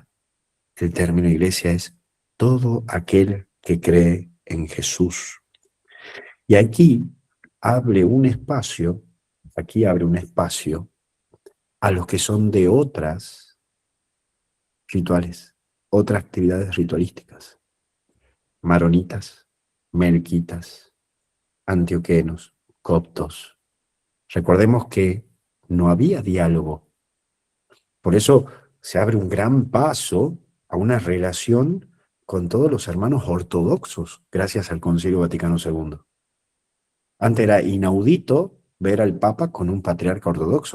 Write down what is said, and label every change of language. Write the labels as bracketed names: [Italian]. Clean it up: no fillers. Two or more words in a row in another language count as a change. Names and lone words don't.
[Spanish] El término iglesia es todo aquel que cree en Jesús. Y aquí abre un espacio a los que son de otras rituales, otras actividades ritualísticas. Maronitas, melquitas, antioquenos, coptos. Recordemos que no había diálogo. Por eso se abre un gran paso a una relación con todos los hermanos ortodoxos, gracias al Concilio Vaticano II. Antes era inaudito ver al Papa con un patriarca ortodoxo.